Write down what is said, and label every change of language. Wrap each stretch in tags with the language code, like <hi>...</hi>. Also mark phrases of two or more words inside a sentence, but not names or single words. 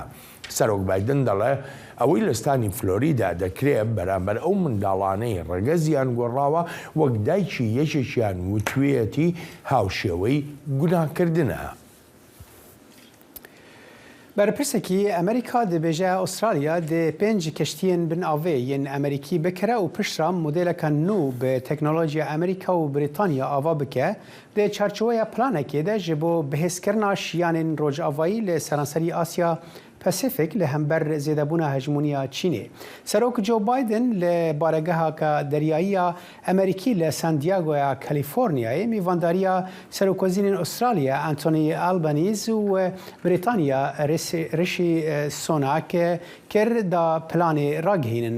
<ckb>سەرۆک بایدن دەڵێ ئەوەی لەستانی فلۆریدا دەکرێت بەرامبەر ئەو منداڵانەی ڕەگەزیان گۆڕاوە وەک دایکی یەکێکیان وتوێتی هاوشێوەی گوناهکردنە.</ckb> <ku>برپرسکی ئەمریکا دەبێژە ئوسترالیا دێ 5 کەشتیên bin avê yên Amerîkî bikire û pişra modeleka nû bi teknolojiya Amerîka û Brîtanya ava bike dê çarçoveya planekê de ji bo bihêzkirina şiyanên rojavayî li seranserî Asya Pasifik li hember zêdebûna hejmoniya Çînê. Serok Joe Biden li baregeha deryayiya Amerîkî li Sandiagoya Kalîforniyayê mîvandariya Serokvezîrên Avustralya Anthony Albanese û Brîtanya Rishi Sunak kir da planê ragihînin.</ku>